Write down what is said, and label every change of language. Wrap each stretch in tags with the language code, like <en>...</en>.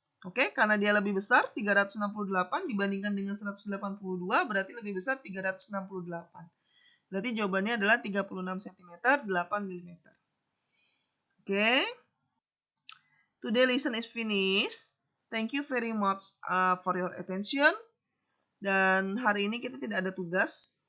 <id>Oke, karena dia lebih besar 368 dibandingkan dengan 182 berarti lebih besar 368. Berarti jawabannya adalah 36 cm 8 mm. Oke.</id> <en>Today lesson is finished. Thank you very much for your attention.</en> <id>Dan hari ini kita tidak ada tugas.</id>